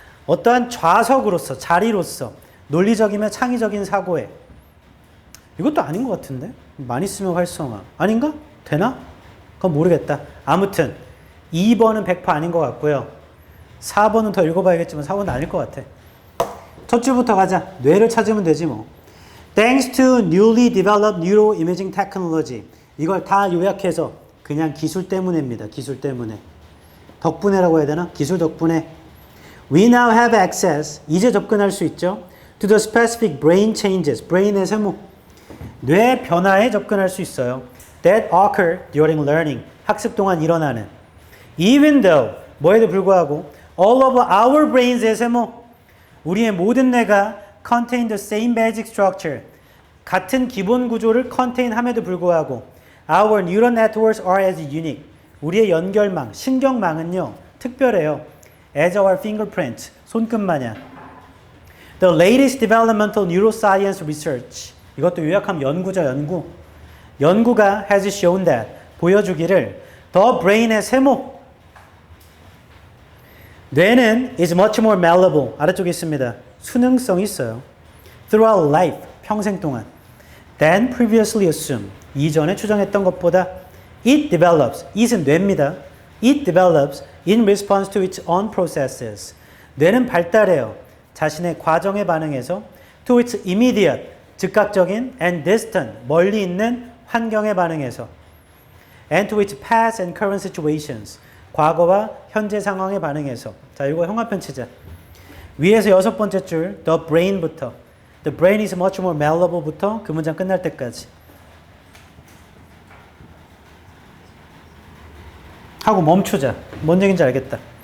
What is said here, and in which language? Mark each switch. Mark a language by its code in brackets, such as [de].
[ko] 어떠한 좌석으로서, 자리로서 논리적이며 창의적인 사고에. 이것도 아닌 것 같은데. 많이 쓰면 활성화. 아닌가? 되나? 그건 모르겠다. 아무튼 2번은 100% 아닌 것 같고요. 4번은 더 읽어봐야겠지만 4번은 아닐 것 같아. 첫 줄부터 가자. 뇌를 찾으면 되지 뭐. [en] Thanks to newly developed neuroimaging technology. [ko] 이걸 다 요약해서 그냥 기술 때문에입니다. 기술 때문에. 덕분에라고 해야 되나? 기술 덕분에. [en] We now have access. [ko] 이제 접근할 수 있죠. [en] To the specific brain changes. brain의 세모. [ko] 뇌 변화에 접근할 수 있어요. [en] That occur during learning. [ko] 학습 동안 일어나는. [en] Even though. [ko] 뭐에도 불구하고. [en] All of our brains의 세모. [ko] 우리의 모든 뇌가 [en] contain the same basic structure. [ko] 같은 기본 구조를 [en] contain [ko] 함에도 불구하고 [en] our neural networks are as unique. [ko] 우리의 연결망, 신경망은요. 특별해요. [en] As our fingerprint. [ko] 손끝 마냥. [en] The latest developmental neuroscience research. [ko] 이것도 요약하면 연구죠, 연구. 연구가 [en] has shown that. [ko] 보여주기를 the brain의 세모. 뇌는 [en] is much more malleable. [ko] 아래쪽에 있습니다. 수능성이 있어요. [en] Throughout life. [ko] 평생 동안. [en] Than previously assumed. [ko] 이전에 추정했던 것보다. [en] It develops. it은 [ko] 뇌입니다. [en] It develops in response to its own processes. [ko] 뇌는 발달해요. 자신의 과정에 반응해서 [en] to its immediate. [ko] 즉각적인 [en] and distant. [ko] 멀리 있는 환경에 반응해서 [en] and to its past and current situations. [ko] 과거와 현재 상황에 반응해서. 자, 이거 형화편 치자. 위에서 6번째 줄 the brain부터 the brain is much more malleable부터 그 문장 끝날 때까지 하고 멈추자. 뭔 얘기인지 알겠다.